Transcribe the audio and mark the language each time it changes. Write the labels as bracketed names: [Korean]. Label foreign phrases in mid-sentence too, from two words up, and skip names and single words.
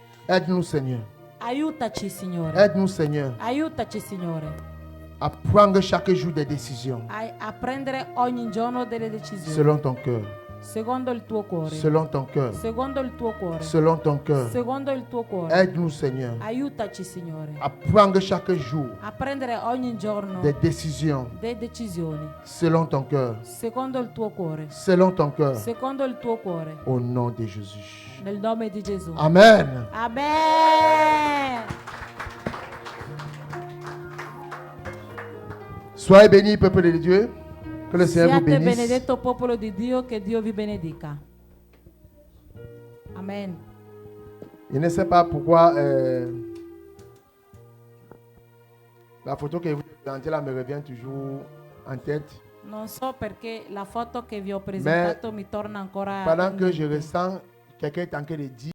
[French] Aide-nous, Seigneur. [Italian] Aiutaci, Signore. [French] Aide-nous, Seigneur, [Italian] Aiutaci, Signore, [French] à prendre chaque jour des décisions [Italian] a prendere ogni giorno delle decisioni [French] selon ton cœur. [Italian] secondo il tuo cuore. [French] Selon ton cœur. [Italian] Secondo il tuo cuore. [French] Selon ton cœur. [Italian] Secondo il tuo cuore. [French] Aide-nous, Seigneur, [Italian] Aiutaci, Signore, [French] à prendre chaque jour [Italian] a prendere ogni giorno [French] des décisions [Italian] delle decisioni [French] selon ton cœur. [Italian] secondo il tuo cuore. [French] Selon ton cœur. [Italian] Secondo il tuo cuore. [French] Au nom de Jésus. [Italian] Nel nome di Gesù. [French] Amen. [Italian] Amen. [French] Soyez bénis, peuple de Dieu. Que le Seigneur vous [Italian] Siate [French] bénisse. [Italian] benedetto popolo di Dio, che Dio vi benedica. Amen. [French] Je ne sais pas pourquoi la photo que vous présentez là me revient toujours en tête. [Italian] Non so perché la foto che vi ho presentato mi torna ancora [French] Pendant [Italian] in [French] que je [Italian] mente. [French] ressens quelqu'un est en train de dire